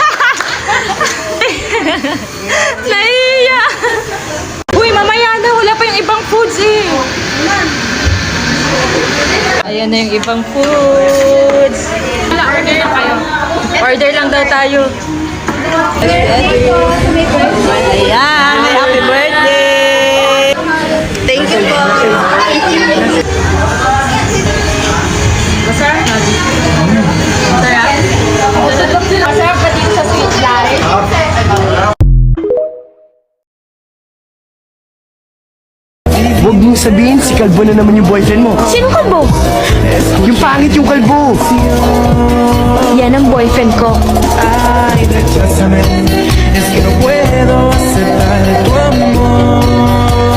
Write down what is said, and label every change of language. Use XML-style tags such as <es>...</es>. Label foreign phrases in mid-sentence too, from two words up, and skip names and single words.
<tl>Naiya! Uy, mamaya na, wala pa yung ibang foods eh. Ayan na yung ibang foods. Order lang kayo. Order lang daw tayo. Ayan,</tl> <en>happy birthday! Thank you po!</en> <tl>Masarap? Masarap? Masarap ba dito sa Sweet Life? Huwag mong sabihin, si Kalbo na naman yung boyfriend mo. Sino kalbo? Yung pangit yung Kalbo. Yan ang boyfriend ko. Ay,</tl> <es>recházame, es que no puedo aceptar tu amor.</es>